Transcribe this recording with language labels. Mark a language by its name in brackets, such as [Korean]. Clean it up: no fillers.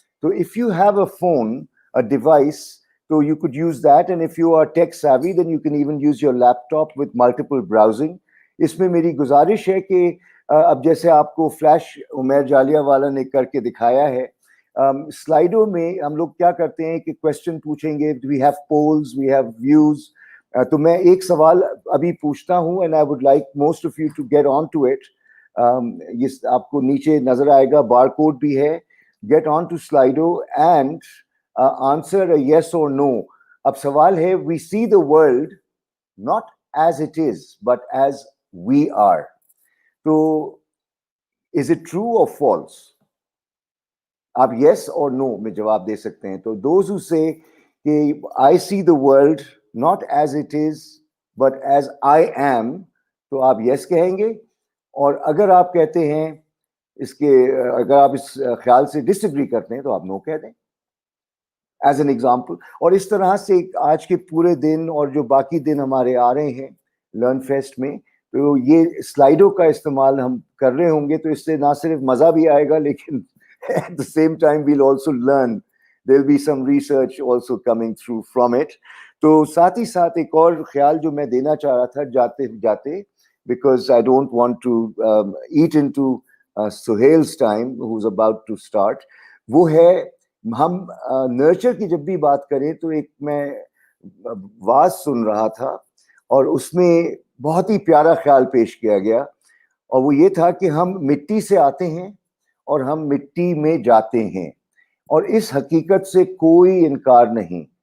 [English] تو if you have a phone, a device, so you could use that, and if you are tech savvy then you can even use your laptop with multiple browsing. [Urdu] اس میں میری گزارش ہے کہ اب جیسے آپ کو فلیش عمیر جالیہ والا نے کر کے دکھایا ہے, سلائیڈو میں ہم لوگ کیا کرتے ہیں کہ کوشچن پوچھیں گے, [English] we have polls, we have views, [Urdu] تو میں ایک سوال ابھی پوچھتا ہوں [English] And I would like most of you to get on to it. [Urdu] یہ آپ کو نیچے نظر آئے گا, بار کوڈ بھی ہے. [English] Get on to Slido and answer yes اور no. [Urdu] اب سوال ہے, [English] We see the world not as it is but as we are. So is it true or false? آپ yes or no [Urdu] میں جواب دے سکتے ہیں. تو [English] those who say کہ I see the world not as it is but as I am, [Urdu] تو آپ [English] yes [Urdu] کہیں گے. اور اگر آپ کہتے ہیں اس کے, اگر آپ اس خیال سے ڈس ایگری کرتے ہیں تو آپ no کہہ دیں [English] As an example. [Urdu] اور اس طرح سے آج کے پورے دن اور جو باقی دن ہمارے آ رہے ہیں لرن فیسٹ میں, تو یہ سلائڈوں کا استعمال ہم کر رہے ہوں گے, تو اس سے نہ صرف مزہ بھی آئے گا لیکن [English] at the same time we'll also learn. There'll be some research also coming through from it. [Urdu] تو ساتھ ہی ساتھ ایک اور خیال جو میں دینا چاہ رہا تھا جاتے جاتے, [English] because I don't want to eat into Sohail's time who's about to start, [Urdu] وہ ہے ہم نرچر کی جب بھی بات کریں تو ایک میں واز سن رہا تھا اور اس میں بہت ہی پیارا خیال پیش کیا گیا, اور وہ یہ تھا کہ ہم مٹی سے آتے ہیں اور ہم مٹی میں جاتے ہیں, اور اس حقیقت سے کوئی انکار نہیں.